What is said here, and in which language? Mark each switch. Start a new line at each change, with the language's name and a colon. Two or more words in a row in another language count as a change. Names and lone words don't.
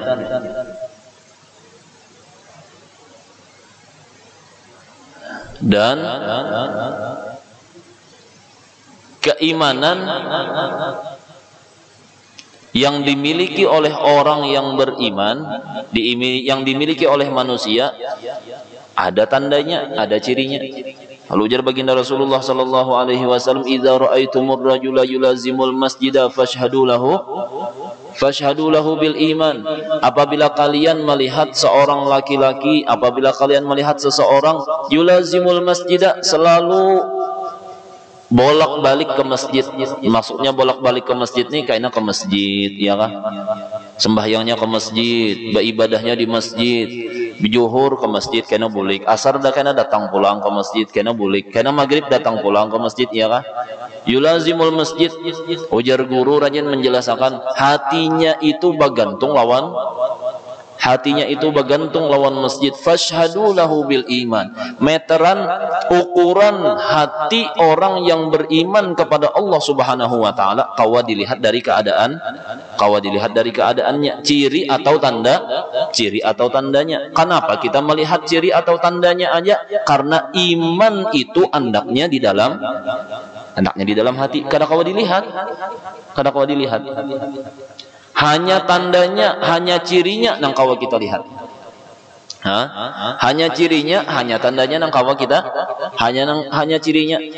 Indonesian: Dan keimanan yang dimiliki oleh orang yang beriman, yang dimiliki oleh manusia, ada tandanya, ada cirinya. Lalu ujar baginda Rasulullah
Arabic: صلى الله عليه وسلم, "إذا رأيتم الرجل يلازم المسجد فاشهدوا له بالإيمان."
Indonesian: Apabila kalian melihat seorang laki-laki, apabila kalian melihat seseorang
Arabic: يلازم المسجد,
Indonesian: selalu bolak-balik ke masjid. Maksudnya bolak-balik ke masjid nih kayaknya ke masjid, ya kah? Sembahyangnya ke masjid, beribadahnya di masjid.
Banjar: Zuhur ke masjid kena bulik, asar dah kena datang pulang ke masjid kena bulik, kena maghrib datang pulang ke masjid, ya kah?
Arabic: يلازم المسجد.
Banjar: Ujar guru rajin menjelaskan, hatinya itu bergantung lawan masjid.
Arabic: فاشهدوا له بالإيمان.
Indonesian: Meteran ukuran hati orang yang beriman kepada Allah
Arabic: سبحانه وتعالى
Indonesian: kawa dilihat dari keadaannya, ciri atau tandanya. Kenapa kita melihat ciri atau tandanya aja?
Banjar: Karena iman itu andaknya di dalam hati. Kada kawa dilihat. Hanya tandanya, hanya cirinya nang kawa kita lihat. Hanya cirinya, hanya tandanya nang kawa kita, hanya cirinya.